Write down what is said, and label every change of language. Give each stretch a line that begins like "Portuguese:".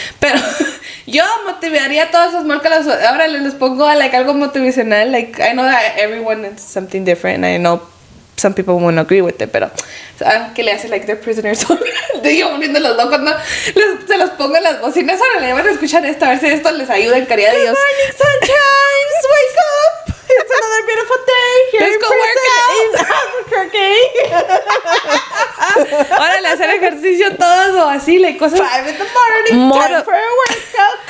Spanish: Pero yo motivaría a todos esos morcalos. Ahora les pongo like algo motivacional.
English: Like I know that everyone is something different, and I know some people won't agree with it,
Spanish: pero que le hace
English: like they're prisoners.
Spanish: Digo, poniendo los locos, ¿no? Se los pongo en las bocinas. Ahora le van a escuchar esto, a ver si esto les ayuda en caridad de Dios.
English: Good morning, sunshines! Wake up! It's another beautiful day here Let's in go Albuquerque.
Spanish: Órale, hacer ejercicio todos o así, like cosas.
English: 5 in the morning, time for a workout.